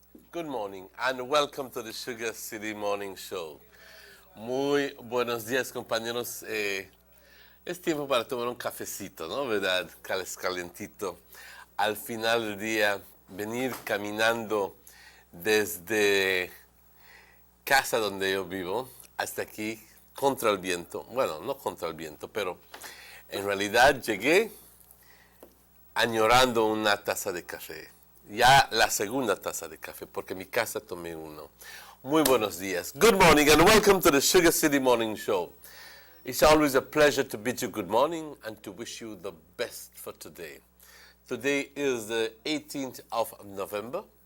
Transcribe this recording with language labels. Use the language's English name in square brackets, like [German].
[English] Good morning and welcome to the Sugar City Morning Show. [Spanish] Muy buenos días, compañeros. Es tiempo para tomar un cafecito, ¿no? ¿Verdad? Calentito. Al final del día, venir caminando desde casa donde yo vivo hasta aquí contra el viento. Bueno, no contra el viento, pero en realidad llegué añorando una taza de café. Ya la segunda taza de café, porque en mi casa tomé uno. Muy buenos días. [English] Good morning and welcome to the Sugar City Morning Show. It's always a pleasure to bid you good morning and to wish you the best for today. Today is the 18th of November.